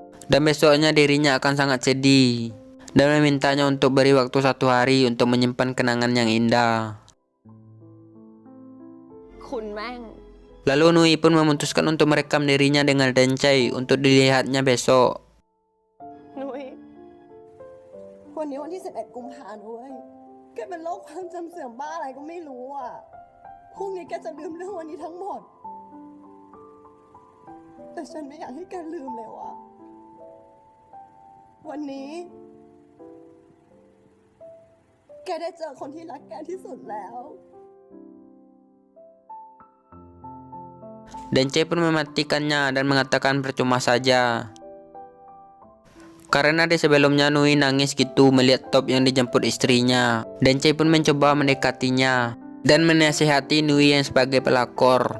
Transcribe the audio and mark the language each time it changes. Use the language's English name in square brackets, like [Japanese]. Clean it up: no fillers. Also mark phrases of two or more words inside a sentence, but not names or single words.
[Indonesian] Dan besoknya dirinya akan sangat sedih dan memintanya untuk beri waktu satu hari untuk menyimpan kenangan yang indah. Lalu Nui pun memutuskan untuk merekam dirinya dengan Dencai untuk dilihatnya besok. [Thai] นุ้ยวันนี้วันที่11กุมภาพันธ์เว้ยแกเป็นโรคความจำเสื่อมบ้าอะไรก็ไม่รู้อ่ะพรุ่งนี้แกจะลืมเรื่องวันนี้ทั้งหมดแต่ฉันไม่อยากให้แกลืมเลยว่ะวันนี้แกได้เจอคนที่รักแกที่สุดแล้ว [Indonesian] Dencai pun mematikannya dan mengatakan percuma saja. Karena di sebelumnya Nui nangis gitu melihat Top yang dijemput istrinya. Dencai pun mencoba mendekatinya dan menasihati Nui yang sebagai pelakor.